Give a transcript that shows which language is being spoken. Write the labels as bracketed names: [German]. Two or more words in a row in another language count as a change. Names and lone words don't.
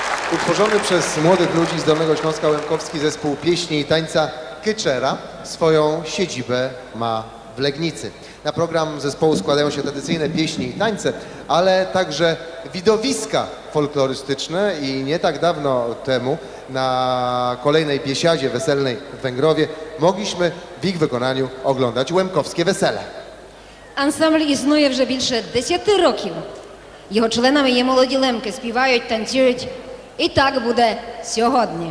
[Polish] Utworzony przez młodych ludzi z Dolnego Śląska Łemkowski zespół pieśni i tańca Kyczera swoją siedzibę ma w Legnicy. Na program zespołu składają się tradycyjne pieśni i tańce, ale także widowiska folklorystyczne i nie tak dawno temu na kolejnej biesiadzie weselnej w Węgrowie mogliśmy w ich wykonaniu oglądać [Ukrainian] Łемковське веселе. Ансамбль існує вже більше 10 років. Його членами є молоді лемки, співають, танцюють. І так буде сьогодні.